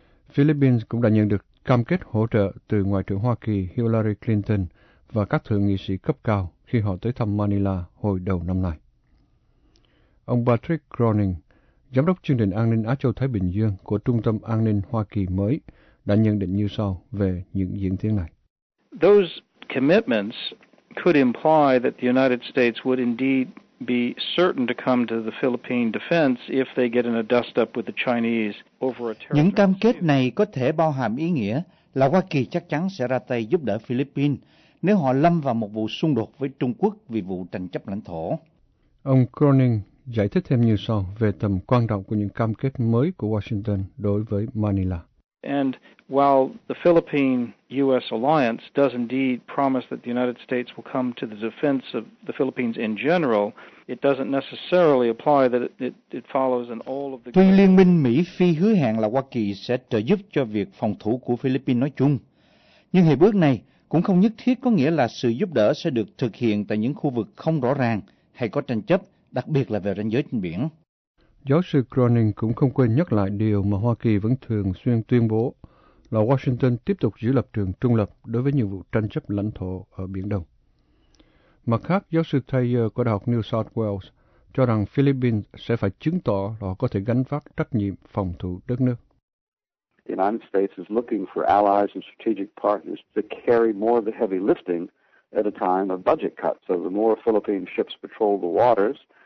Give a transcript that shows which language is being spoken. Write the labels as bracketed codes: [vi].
[vi] Philippines cũng đã nhận được cam kết hỗ trợ từ Ngoại trưởng Hoa Kỳ Hillary Clinton và các thượng nghị sĩ cấp cao khi họ tới thăm Manila hồi đầu năm nay. Ông Patrick Groening, Giám đốc chương trình an ninh Á Châu-Thái Bình Dương của Trung tâm An ninh Hoa Kỳ mới, đã nhận định như sau về những diễn tiến này. [en] Those commitments could imply that the United States would indeed be certain to come to the Philippine defense if they get in a dust up with the Chinese over a territory. [vi] Những cam kết này có thể bao hàm ý nghĩa là Hoa Kỳ chắc chắn sẽ ra tay giúp đỡ Philippines nếu họ lâm vào một vụ xung đột với Trung Quốc vì vụ tranh chấp lãnh thổ. Ông Cronin giải thích thêm như sau về tầm quan trọng của những cam kết mới của Washington đối với Manila. [en] And while the Philippine-U.S. alliance does indeed promise that the United States will come to the defense of the Philippines in general, it doesn't necessarily apply that it follows in all of the. [vi] Tuy liên minh Mỹ Phi hứa hẹn là Hoa Kỳ sẽ trợ giúp cho việc phòng thủ của Philippines nói chung, nhưng hiệp ước này cũng không nhất thiết có nghĩa là sự giúp đỡ sẽ được thực hiện tại những khu vực không rõ ràng hay có tranh chấp, đặc biệt là về ranh giới trên biển. Giáo sư Cronin cũng không quên nhắc lại điều mà Hoa Kỳ vẫn thường xuyên tuyên bố là Washington tiếp tục giữ lập trường trung lập đối với nhiều vụ tranh chấp lãnh thổ ở Biển Đông. Mặt khác, giáo sư Thayer của Đại học New South Wales cho rằng Philippines sẽ phải chứng tỏ họ có thể gánh vác trách nhiệm phòng thủ đất nước. [en] The United States is looking for allies and strategic partners to carry more of the heavy lifting at a time of budget cuts. So the more Philippine ships patrol the waters,